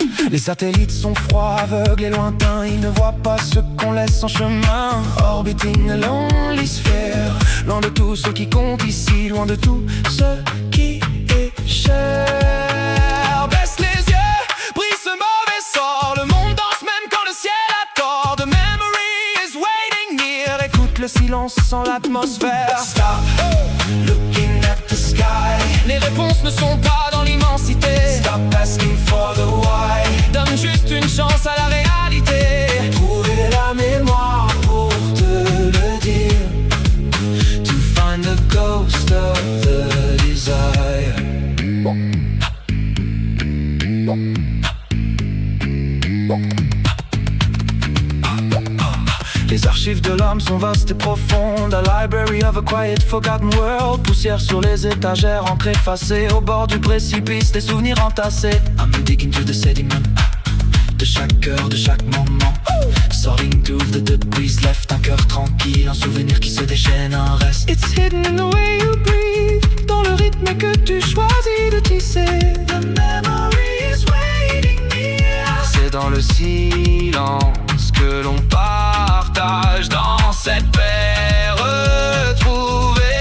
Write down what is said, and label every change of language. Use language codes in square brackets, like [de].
[fr] Les satellites sont froids, aveugles et lointains. Ils ne voient pas ce qu'on laisse en chemin. [en] Orbiting a lonely sphere, [fr] loin de tout ce qui compte ici, loin de tout ce qui est cher. Baisse les yeux, brise ce mauvais sort. Le monde danse même quand le ciel a tort. [en] The memory is waiting near. [fr] Écoute le silence sans l'atmosphère. [en] Stop looking at the sky. [fr] Les réponses ne sont pas dans l'immensité. [en] Stop asking for the why. [fr] Donne juste une chance à la réalité. Trouver la mémoire pour te le dire. [en] To find the ghost of the desire. [fr] Les archives de l'homme sont vastes et profondes. [en] A library of a quiet forgotten world. [fr] Poussière sur les étagères, encre effacée. Au bord du précipice, des souvenirs entassés. [en] I'm digging through the sediment [fr] de chaque heure, de chaque moment. [en] Sorting through the debris left. [fr] Un cœur tranquille, un souvenir qui se déchaîne, un reste. [en] It's hidden in the way you breathe, [fr] dans le rythme que tu choisis de tisser. [en] The memory is waiting near. [fr] C'est dans le silence que l'on partage dans cette paix retrouvée.